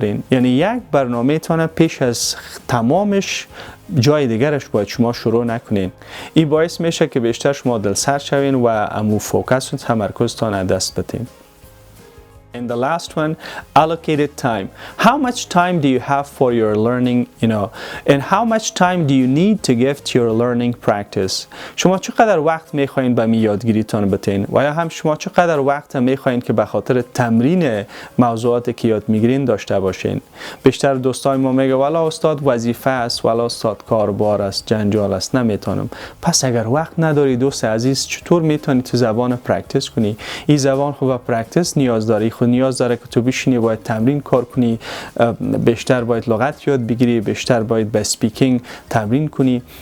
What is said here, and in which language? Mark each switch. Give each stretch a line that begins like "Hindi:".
Persian: یعنی یک برنامه تان پیش از تمامش جای دیگرش باید شما شروع نکنین. این باعث میشه که بیشتر شما دلسرد شوین و امو فوکس و تمرکز تان از دست بدین.
English: And the last one, allocated time. How much time do you have for your learning, and how much time do you need to give to your learning practice?
Persian: شما چقدر وقت میخواین به یادگیریتان بتین و یا هم شما چقدر وقت میخواین که به خاطر تمرین موضوعاتی که یاد میگیرین داشته باشین. بیشتر دوستای ما میگه والا استاد وظیفه است، والا استاد کاربار است، جنجال است، نمیتونم. پس اگر وقت نداری دوست عزیز، چطور میتونی تو زبان پرکتیس کنی؟ این زبان خوب پرکتیس نیاز داری، نیاز داره که تو بشینی باید تمرین کار کنی، بیشتر باید لغت یاد بگیری، بیشتر باید به اسپیکینگ تمرین کنی.